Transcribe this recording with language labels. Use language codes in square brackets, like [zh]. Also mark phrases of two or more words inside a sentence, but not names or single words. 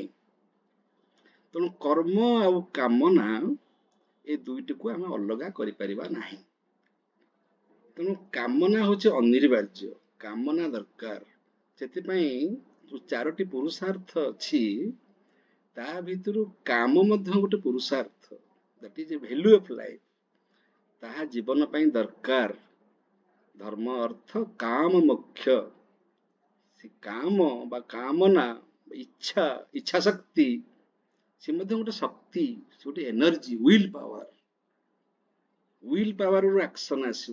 [or] ତେଣୁ କର୍ମ ଆଉ କାମନା ଏ ଦୁଇଟିକୁ ଆମେ ଅଲଗା କରିପାରିବା ନାହିଁ। ତେଣୁ କାମନା ହଉଛି ଅନିବାର୍ଯ୍ୟ, କାମନା ଦରକାର। ସେଥିପାଇଁ ଯୋଉ 4ଟି ପୁରୁଷାର୍ଥ ଅଛି ତା ଭିତରୁ କାମ ମଧ୍ୟ ଗୋଟେ ପୁରୁଷାର୍ଥ। [en] that is a value of life। [or] ତାହା ଜୀବନ ପାଇଁ ଦରକାର। ଧର୍ମ ଅର୍ଥ କାମ ମୋକ୍ଷ। ସେ କାମ ବା କାମନା, ଇଚ୍ଛା, ଇଚ୍ଛା ଶକ୍ତି, ସେ ମଧ୍ୟ ଗୋଟେ ଶକ୍ତି, ସେ ଗୋଟେ ଏନର୍ଜି, [en] will power. will powerରୁ [or] ଆକ୍ସନ ଆସିବ।